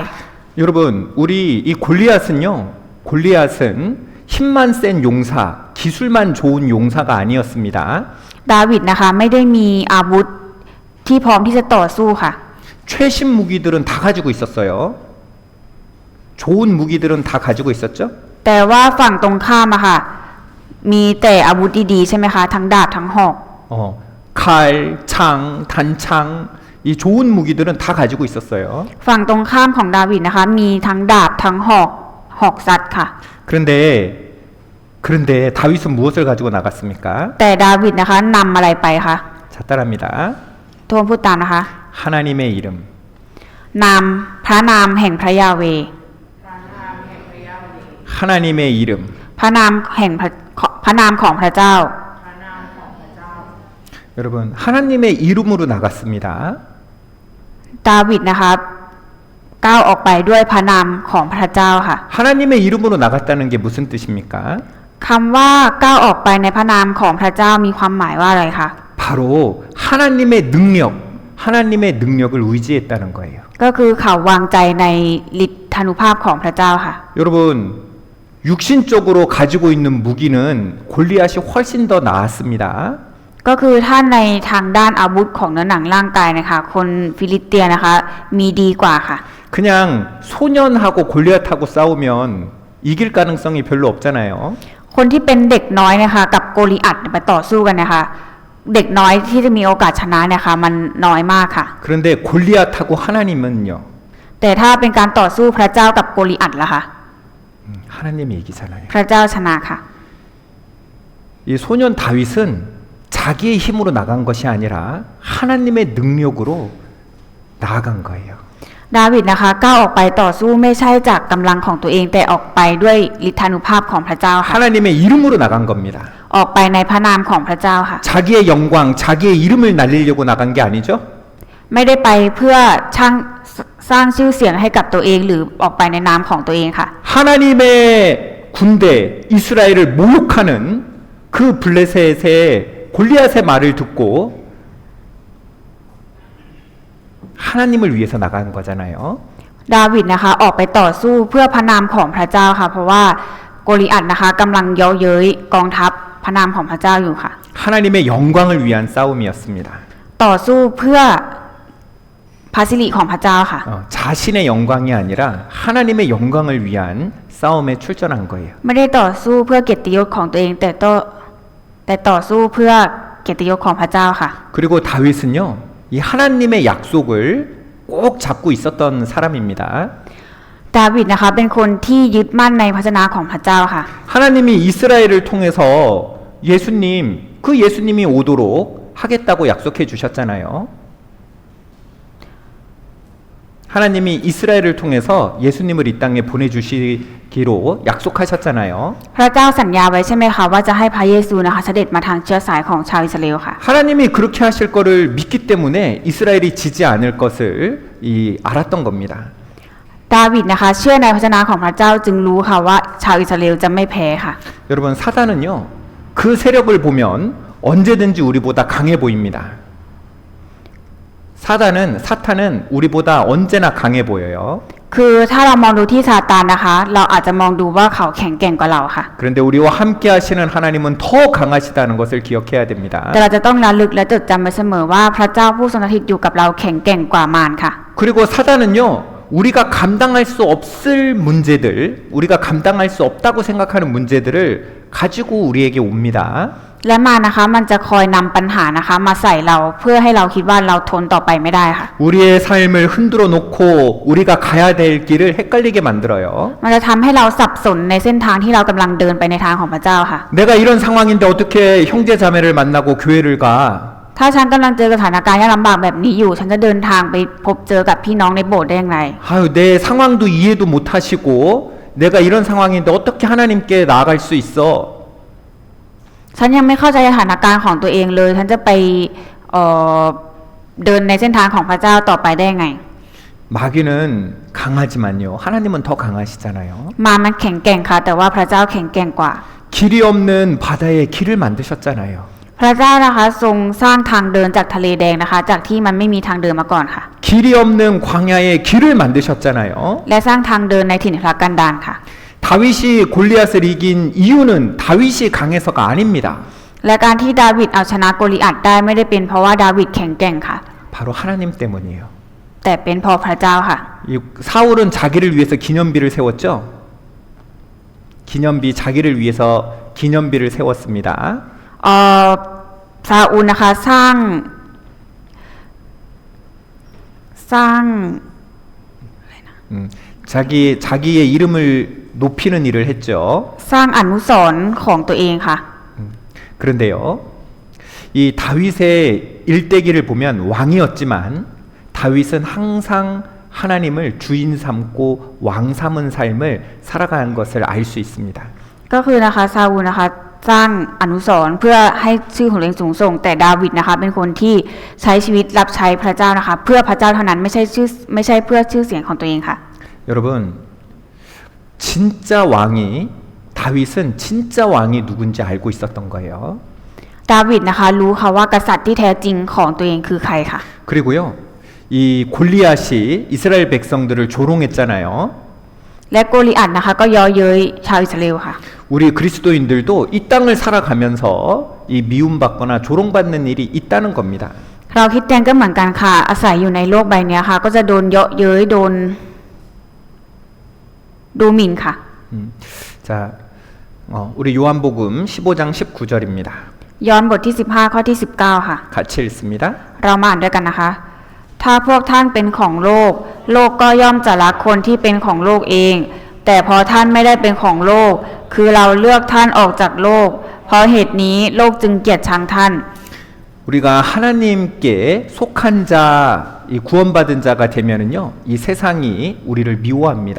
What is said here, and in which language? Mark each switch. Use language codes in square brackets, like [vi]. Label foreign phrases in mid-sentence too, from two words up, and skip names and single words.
[ko] 여러분, 우리 이 골리앗은요. 골리앗은 힘만 센 용사, 기술만 좋은 용사가 아니었습니다. [th] ดาวิดนะคะไม่ได้มีอาวุธที่พร้อมที่จะต่อสู้ค่ะ [ko] 최신 무기들은 다 가지고 있었어요. 좋은 무기들은 다 가지고 있었죠. [th] แต่ว่าฝั่งตรงข้ามอะค่ะมีแต่อาวุธดีๆใช่ไหมคะทั้งดาบทั้งหอก [ko] 칼, 창, 단창 이 좋은 무기들은 다 가지고 있었어요. [th] ฝั่งตรงข้ามของดาวิดนะคะมีทั้งดาบทั้งหอกซัดค่ะ [ko] 그런데 다윗은 무엇을 가지고 나갔습니까? [th] แต่ดาวิดนะคะนำอะไรไปคะ [ko] 자, 따라합니다. [th] ทวนพูดตามนะคะ [ko] 하나님의 이름. [th] นามพระนามแห่งพระยาเว [ko] 하나님의 이름. [th] พระนามแห่งพระนามของพระเจ้า [ko] 여러분, 하나님의 이름으로 나갔습니다. [th] ดาวิดนะคะก้าวออกไปด้วยพระนามของพระเจ้าค่ะ [ko] 하나님의 이름으로 나갔다는 게 무슨 뜻입니까? [th] คำว่าก้าวออกไปในพระนามของพระเจ้ามีความหมายว่าอะไรคะ [ko] 바로 하나님의 능력을 의지했다는 거예요. [th] ก็คือเขาวางใจในฤทธานุภาพของพระเจ้าค่ะ [ko] 여러분, 육신적으로 가지고 있는 무기는 골리앗이 훨씬 더 나았습니다. [th] ก็คือถ้าในทางด้านอาวุธของเนื้อหนังร่างกายนะคะคนฟิลิสเตียนะคะมีดีกว่าค่ะ [ko] 그냥 소년하고 골리앗하고 싸우면 이길 가능성이 별로 없잖아요. [th] คนที่เป็นเด็กน้อยนะคะกับโกลิอัตไปต่อสู้กันนะคะเด็กน้อยที่จะมีโอกาสชนะนะคะมันน้อยมากค่ะ [ko] 그런데 골리앗하고 하나님은요. [th] แต่ถ้าเป็นการต่อสู้พระเจ้ากับโกลิอัตล่ะคะ [ko] 하나님이 이기잖아요. [th] พระเจ้าชนะค่ะ [ko] 이 소년 다윗은 자기의 힘으로 나간 것이 아니라 하나님의 능력으로 나아간 거예요. [th] ดาวิดนะคะก้าวออกไปต่อสู้ไม่ใช่จากกำลังของตัวเองแต่ออกไปด้วยฤทธานุภาพของพระเจ้าค่ะ [ko] 하나님의 이름으로 나간 겁니다. [th] ออกไปในพระนามของพระเจ้าค่ะ [ko] 자기의 영광, 자기의 이름을 날리려고 나간 게 아니죠? [th] ไม่ได้ไปเพื่อสร้างชื่อเสียงให้กับตัวเองหรือออกไปในนามของตัวเองค่ะ [ko] 하나님의 군대 이스라엘을 모욕하는 그 블레셋의 골리앗의 말을 듣고 하나님을 위해서 나간 거잖아요. [th] ดาวิดนะคะออกไปต่อสู้เพื่อพระนามของพระเจ้าค่ะเพราะว่าโกลิอัตนะคะกำลังเย้าเย้ยกองทัพพระนามของพระเจ้าอยู่ค่ะ [ko] 하나님의 영광을 위한 싸움이었습니다. [th] ต่อสู้เพื่อพระสิริของพระเจ้าค่ะ [ko] 자신의 영광이 아니라 하나님의 영광을 위한 싸움에 출전한 거예요. [th] ไม่ได้ต่อสู้เพื่อเกียรติยศของตัวเองแต่ต่อสู้เพื่อเกียรติยศของพระเจ้าค่ะ [ko] 그리고 다윗은요, 이 하나님의 약속을 꼭 잡고 있었던 사람입니다. [th] ดาวิดนะคะเป็นคนที่ยึดมั่นในพระชนะของพระเจ้าค่ะ [ko] 하나님이 이스라엘을 통해서 예수님이 오도록 하겠다고 약속해 주셨잖아요. 하나님이 이스라엘을 통해서 예수님을 이 땅에 보내주시기로 약속하셨잖아요. [th] พระเจ้าสัญญาไว้ใช่ไหมคะว่าจะให้พระเยซูนะคะเสด็จมาทางเชื้อสายของชาวอิสราเอลค่ะ [ko] 하나님이 그렇게 하실 거를 믿기 때문에 이스라엘이 지지 않을 것을 알았던 겁니다. [th] ดาวิดนะคะเชื่อในพระชนะของพระเจ้าจึงรู้ค่ะว่าชาวอิสราเอลจะไม่แพ้ค่ะ [ko] 여러분, 사단은요, 그 세력을 보면 언제든지 우리보다 강해 보입니다. 사탄은 우리보다 언제나 강해 보여요. [th] คือถ้าเรามองดูที่ซาตานนะคะเราอาจจะมองดูว่าเขาแข็งแกร่งกว่าเราค่ะ [ko] 그런데 우리와 함께 하시는 하나님은 더 강하시다는 것을 기억해야 됩니다. [th] แต่เราจะต้องระลึกและจดจำไว้เสมอว่าพระเจ้าผู้ทรงสถิตอยู่กับเราแข็งแกร่งกว่ามารค่ะ [ko] 그리고 사단은요, 우리가 감당할 수 없을 문제들, 우리가 감당할 수 없다고 생각하는 문제들을 가지고 우리에게 옵니다. [th] และมารนะคะมันจะคอยนำปัญหานะคะมาใส่เราเพื่อให้เราคิดว่าเราทนต่อไปไม่ได้ค่ะ [ko] 우리의 삶을 흔들어 놓고 우리가 가야 될 길을 헷갈리게 만들어요. [th] มันจะทำให้เราสับสนในเส้นทางที่เรากำลังเดินไปในทางของพระเจ้าค่ะ [ko] 내가 이런 상황인데 어떻게 형제 자매를 만나고 교회를 가? [th] ถ้าฉันกำลังเจอสถานการณ์ยากลำบากแบบนี้อยู่ฉันจะเดินทางไปพบเจอกับพี่น้องในโบสถ์ได้อย่างไร [ko] 아유, 내 상황도 이해도 못 하시고 내가 이런 상황인데 어떻게 하나님께 나아갈 수 있어? [th] ฉันยังไม่เข้าใจสถานการณ์ของตัวเองเลยฉันจะไปเดินในเส้นทางของพระเจ้าต่อไปได้ไง [ko] 마귀는 강하지만요, 하나님은 더 강하시잖아요. [th] มันแข็งแกร่งค่ะแต่ว่าพระเจ้าแข็งแกร่งกว่า [ko] 길이 없는 바다에 길을 만드셨잖아요. [th] พระเจ้านะคะทรงสร้างทางเดินจากทะเลแดงนะคะจากที่มันไม่มีทางเดินมาก่อนค่ะ [ko] 길이 없는 광야에 길을 만드셨잖아요. [th] และสร้างทางเดินในถิ่นทุรกันดารค่ะ [ko] 다윗이 골리앗을 이긴 이유는 다윗이 강해서가 아닙니다. [th] และการที่ดาวิดเอาชนะโกลิอัตได้ไม่ได้เป็นเพราะว่าดาวิดแข็งแกร่งค่ะ [ko] 바로 하나님 때문이에요. [th] แต่เป็นเพราะพระเจ้าค่ะ [ko] 이 사울은 자기를 위해서 기념비를 세웠죠. 기념비 자기를 위해서 기념비를 세웠습니다. [th] ซาอูลนะคะสร้าง [ko] 자기의 이름을 높이는 일을 했죠. [th] สร้างอนุสรณ์ของตัวเองค่ะ [ko] 그런데요, 이 다윗의 일대기를 보면 왕이었지만 다윗은 항상 하나님을 주인 삼고 왕 삼은 삶을 살아가는 것을 알 수 있습니다. [th] ก็คือนะคะซาอูลนะคะสร้างอนุสรณ์เพื่อให้ชื่อของตัวเองสูงส่งแต่ดาวิดนะคะเป็นคนที่ใช้ชีวิตรับใช้พระเจ้านะคะเพื่อพระเจ้าเท่านั้นไม่ใช่เพื่อชื่อเสียงของตัวเองค่ะ [ko] 여러분, 진짜 왕이 다윗은 진짜 왕이 누군지 알고 있었던 거예요. [th] ดาวิดนะคะรู้ค่ะว่ากษัตริย์ที่แท้จริงของตัวเองคือใครค่ะ [ko] 그리고요, 이 골리앗이 이스라엘 백성들을 조롱했잖아요. [th] และโกลิอัตนะคะก็เย่อเย้ยชาวอิสราเอลค่ะ [ko] 우리 그리스도인들도 이 땅을 살아가면서 이 미움받거나 조롱받는 일이 있다는 겁니다. [th] เราคริดแตนก็เหมือนกันค่ะอาศัยอยู่ในโลกใบนี้ค่ะก็จะโดนเยาะเย้ยโดนดูหมิ่นค่ะ [ko] 자, 우리 요한복음 15장 19절입니다. [th] ย้อนบทที่15ข้อที่19ค่ะ [ko] 같이 읽습니다. [th] เรามาอ่านด้วยกันนะคะ ถ้าพวกท่านเป็นของโลก โลกก็ย่อมจะรักคนที่เป็นของโลกเอง แต่พอท่านไม่ได้เป็นของโลก คือเราเลือกท่านออกจากโลก เพราะเหตุนี้โลกจึงเกลียดชังท่าน [ko] 우리가 하나님께 속한 자, 이 구원받은 자가 되면은요, 이 세상이 우리를 미워합니다.